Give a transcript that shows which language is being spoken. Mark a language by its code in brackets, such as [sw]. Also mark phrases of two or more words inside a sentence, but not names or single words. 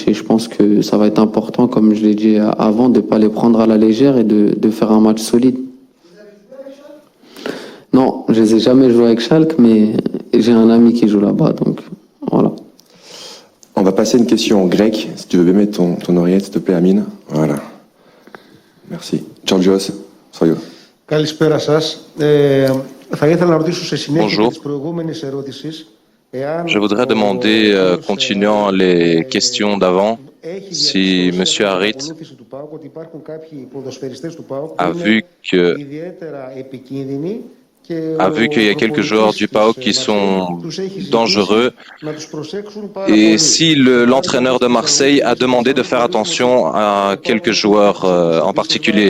[fr] Et je pense que ça va être important, comme je l'ai dit avant, de ne pas les prendre à la légère et de faire un match solide. Non, je les ai jamais joués avec Schalke, mais j'ai un ami qui joue là-bas, donc voilà. on va passer à une question en grec. Si tu veux bien mettre ton oreillette, s'il te plaît, Amine. Voilà. Merci. Georgios, soyez. [el] Καλησπέρα σας. Θα ήθελα να ρωτήσω σε συνέχεια της προηγούμενης ερώτησης. [fr] Je voudrais demander, continuant les questions d'avant, si M. Harit a vu qu'il y a quelques joueurs du PAOK qui sont dangereux et si l'entraîneur de Marseille a demandé de faire attention à quelques joueurs en particulier.